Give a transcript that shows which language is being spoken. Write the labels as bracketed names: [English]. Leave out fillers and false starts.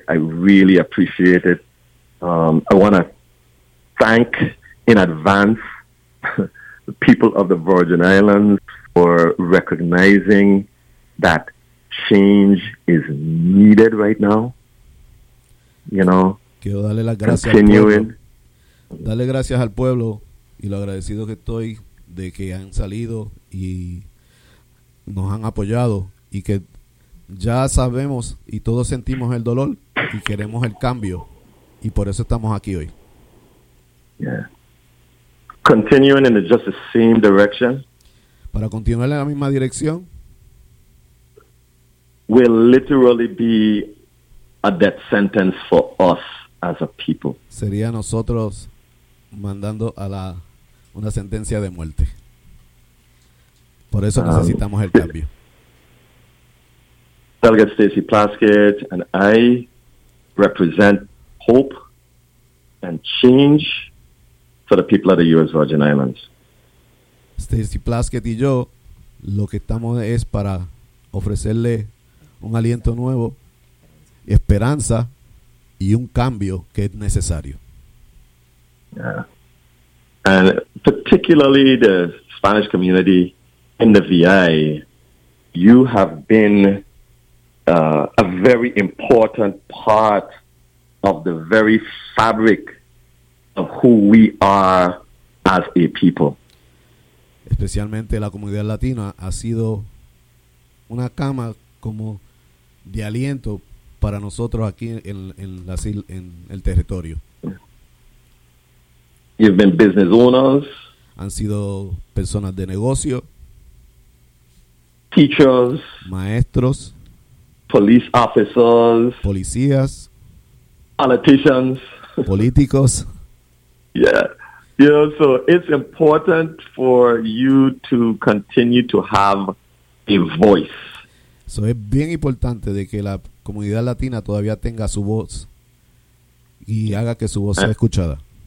[English] I really appreciate it. I want to thank in advance the people of the Virgin Islands for recognizing that change is needed right now. You know, [Spanish] quiero darle las gracias [English] continuing. [Spanish] Dale gracias al pueblo y lo agradecido que estoy de que han salido y nos han apoyado y que ya sabemos y todos sentimos el dolor y queremos el cambio y por eso estamos aquí hoy. [English] Yeah. Continuing in just the same direction. [Spanish] Para continuar en la misma dirección. [English] Will literally be a death sentence for us as a people. [Spanish] Sería nosotros mandando a la una sentencia de muerte. Por eso necesitamos el cambio. [English] Delegate Stacy Plaskett and I represent hope and change for the people of the U.S. Virgin Islands. [Spanish] Stacy Plaskett y yo, lo que estamos es para ofrecerle un aliento nuevo, esperanza y un cambio que es necesario. [English] Yeah. And particularly the Spanish community in the VI, you have been a very important part of the very fabric of who we are as a people. [Spanish] Especialmente la comunidad latina ha sido una cama como de aliento para nosotros aquí en el territorio. [English] You've been business owners. [Spanish] Han sido personas de negocio. [English] Teachers. [Spanish] Maestros. [English] Police officers. [Spanish] Policías. [English] Politicians. [Spanish] Políticos. [English] Yeah. You know, so it's important for you to continue to have a voice. [Spanish] So es bien importante de que la comunidad latina todavía tenga su voz y haga que su voz sea escuchada.